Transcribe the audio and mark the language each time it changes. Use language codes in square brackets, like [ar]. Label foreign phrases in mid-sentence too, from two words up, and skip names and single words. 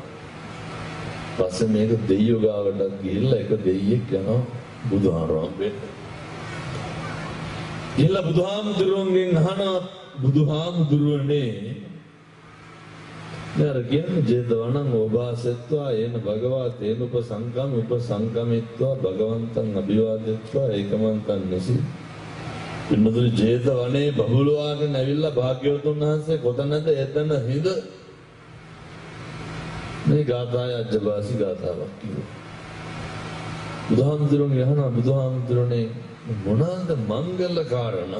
[si] පස්සේ මේක දෙයියෝ ගාවට ගිහිල්ලා එක දෙයියෙක් යනවා බුදුහාමුදුරුවන්ගෙන්. ගිහිල්ලා බුදුහාමුදුරුවන්ගෙන් අහනවා බුදුහාමුදුරුවනේ නර කියන්නේ [pi] ජේතවනං ඕභාසෙත්වා ඒන භගවා තේන උපසංකමිත්වා භගවන්තං අභිවාදෙත්වා ඒකමන්තං නිසි. [si] පින්නතුනි ජේතවනේ බබළුවාගෙන ඇවිල්ලා භාග්‍යවතුන් වහන්සේ කොතනද එතන හිඳ මේ ගාථාය අජ්ජබාසි ගාථාවක් කිව්වා. බුදුහාමුදුරුවෝ යහනා බුදුහාමුදුරනේ මොනවාද මංගල කාරණා?